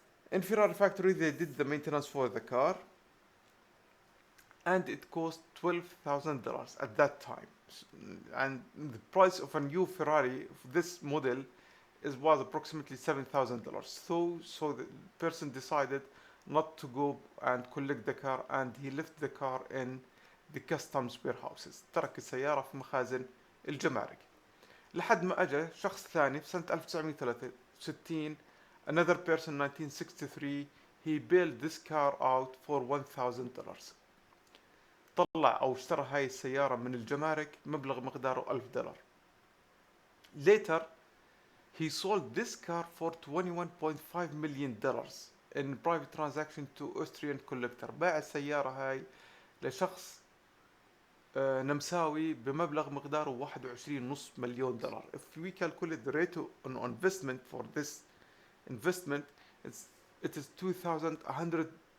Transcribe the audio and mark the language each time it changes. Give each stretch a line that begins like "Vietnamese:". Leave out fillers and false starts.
English: In Ferrari factory, they did the maintenance for the car, and it cost $12,000 at that time. And the price of a new Ferrari, this model, was approximately $7,000. So the person decided not to go and collect the car, and he left the car in the customs warehouses.
Arabic: ترك السيارة في مخازن الجمارك لحد ما اجى شخص ثاني في سنة 1963.
English: Another person in 1963, he bailed this car out for $1,000.
Arabic: طلع او اشترى هاي السيارة من الجمارك مبلغ مقداره $1,000.
English: Later, he sold this car for $21.5 million in private transaction to Austrian collector.
Arabic: باع السيارة هاي لشخص نمساوي بمبلغ مقداره $21.5 مليون.
English: If we calculate the rate on investment for this investment, it is 2,155%.